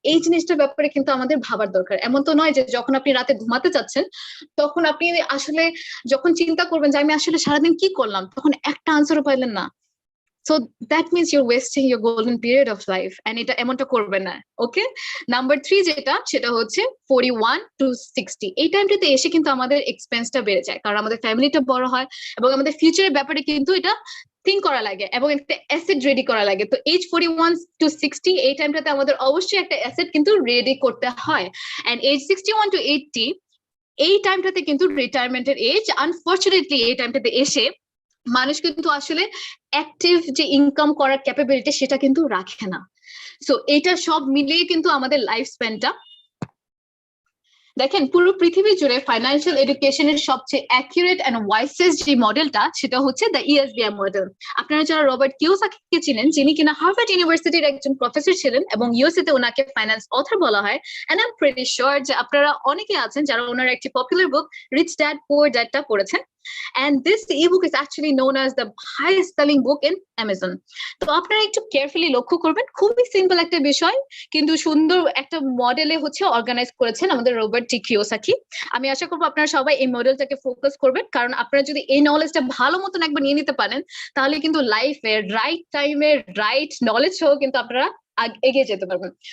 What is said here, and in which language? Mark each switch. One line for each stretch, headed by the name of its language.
Bangla: এই জিনিসটার ব্যাপারে কিন্তু আমাদের ভাবার দরকার। এমন তো নয় যে যখন আপনি রাতে ঘুমাতে চাচ্ছেন তখন আপনি আসলে যখন চিন্তা করবেন যে আমি আসলে সারাদিন কি করলাম, তখন একটা আনসারও পাইলেন না।
English: So that means you're wasting your golden period of life, and
Bangla: এটা এমনটা করবে না, ওকে? নাম্বার 3 যেটা সেটা হচ্ছে 41 to 60, এই টাইমটাতে এসে কিন্তু আমাদের এক্সপেন্সটা বেড়ে যায়, কারণ আমাদের ফ্যামিলিটা বড় হয় এবং আমাদের ফিউচারের ব্যাপারে কিন্তু এটা থিঙ্ক করা লাগে এবং একটা অ্যাসেট রেডি করা লাগে। তো এজ 41 to 60 এই টাইমটাতে আমাদের অবশ্যই একটা অ্যাসেট কিন্তু রেডি করতে হয়। এন্ড এজ 61 to 80 এই টাইমটাতে কিন্তু রিটায়ারমেন্টের এজ। আনফরচুনেটলি এই টাইমটাতে এসে মানুষ কিন্তু আসলে অ্যাক্টিভ যে ইনকাম করার ক্যাপাবিলিটি সেটা কিন্তু রাখে না। সো এটা সব মিলিয়ে কিন্তু আমাদের লাইফ স্প্যানটা, দেখেন পুরো পৃথিবী জুড়ে ফাইন্যান্সিয়াল এডুকেশনের সবচেয়ে অ্যাকুরেট এন্ড ওয়াইসেস্ট যে মডেলটা সেটা হচ্ছে দ্য ইএসবিআই মডেল। আপনারা যারা রবার্ট কিওসাকিকে চিনেন, যিনি কিনা হার্ভার্ড ইউনিভার্সিটির একজন প্রফেসর ছিলেন এবং ইউএসএ তে ওনাকে ফাইন্যান্স অথর বলা হয়।
English: and I am pretty sure
Bangla: যে আপনারা অনেকে আছেন যারা ওনার একটি পপুলার বুক রিচ ড্যাড পুয়ার ড্যাডটা পড়েছেন।
English: And this ebook is actually known as the highest selling book in Amazon.
Bangla: তো আপনারা একটু কেয়ারফুলি লক্ষ্য করবেন, খুবই সিম্পল একটা বিষয় কিন্তু সুন্দর একটা মডেলে হচ্ছে অর্গানাইজ করেছেন আমাদের রবার্ট টি কিওসাকি। আমি আশা করবো আপনারা সবাই এই মডেলটাকে ফোকাস করবেন, কারণ আপনারা যদি এই নলেজটা ভালো মতন একবার নিয়ে নিতে পারেন তাহলে কিন্তু লাইফে রাইট টাইমে রাইট নলেজ সহ কিন্তু আপনারা এগিয়ে যেতে পারবেন।